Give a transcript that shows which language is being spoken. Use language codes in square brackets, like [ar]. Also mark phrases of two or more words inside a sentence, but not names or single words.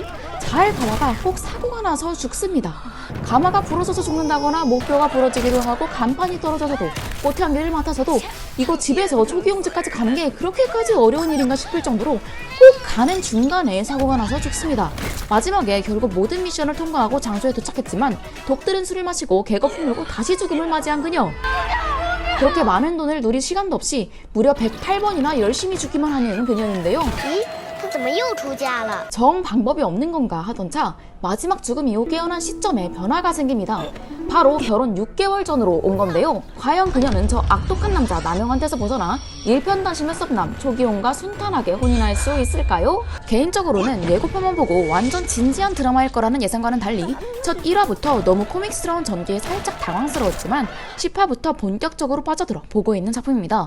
[ko] 잘 가다가 꼭 사고가 나서 죽습니다. 가마가 부러져서 죽는다거나 목뼈가 부러지기도 하고 간판이 떨어져서도 꽃향기를 맡아서도 이거 집에서 초기용 집까지 가는 게 그렇게까지 어려운 일인가 싶을 정도로 꼭 가는 중간에 사고가 나서 죽습니다. 마지막에 결국 모든 미션을 통과하고 장소에 도착했지만 독들은 술을 마시고 개거품 물고 다시 죽음을 맞이한 그녀. 그렇게 많은 돈을 누릴 시간도 없이 무려 108번이나 열심히 죽기만 하는 그녀인데요. [zh] 他怎么又出嫁了？ [ko] 정 방법이 없는 건가 하던 차 마지막 죽음 이후 깨어난 시점에 변화가 생깁니다. 바로 결혼 6개월 전으로 온 건데요. 과연 그녀는 저 악독한 남자 남영한테서 벗어나 일편단심의 썩남 초기용과 순탄하게 혼인할 수 있을까요? 개인적으로는 예고편만 보고 완전 진지한 드라마일 거라는 예상과는 달리 첫 1화부터 너무 코믹스러운 전개에 살짝 당황스러웠지만 10화부터 본격적으로 빠져들어 보고 있는 작품입니다.